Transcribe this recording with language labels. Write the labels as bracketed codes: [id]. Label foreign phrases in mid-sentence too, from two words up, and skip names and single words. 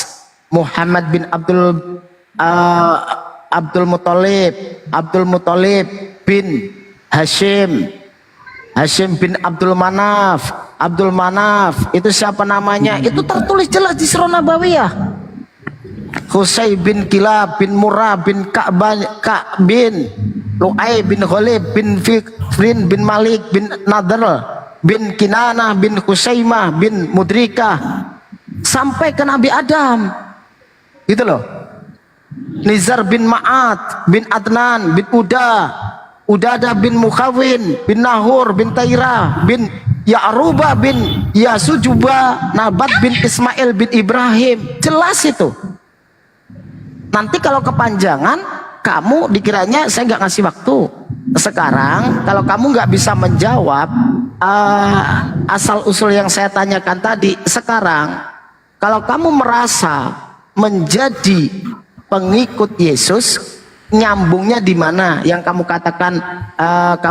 [id] Muhammad bin Abdul Muttalib bin Hashim bin Abdul Manaf itu siapa namanya? Itu tertulis jelas di Sirah Nabawiyah. Husay bin Kilab bin Murrah bin Ka'b bin Lu'ay bin Ghalib bin Fikrin bin Malik bin Nadr bin Kinanah bin Husaimah bin Mudrikah sampai ke Nabi Adam. Gitu loh. Nizar bin Ma'at bin Adnan bin Udadah bin Mukhawin bin Nahur bin Tairah bin Ya'ruba bin Yasujuba Nabat bin Ismail bin Ibrahim. Jelas itu. Nanti kalau kepanjangan kamu dikiranya saya nggak ngasih waktu. Sekarang kalau kamu nggak bisa menjawab asal usul yang saya tanyakan tadi, sekarang kalau kamu merasa menjadi pengikut Yesus, nyambungnya di mana yang kamu katakan kamu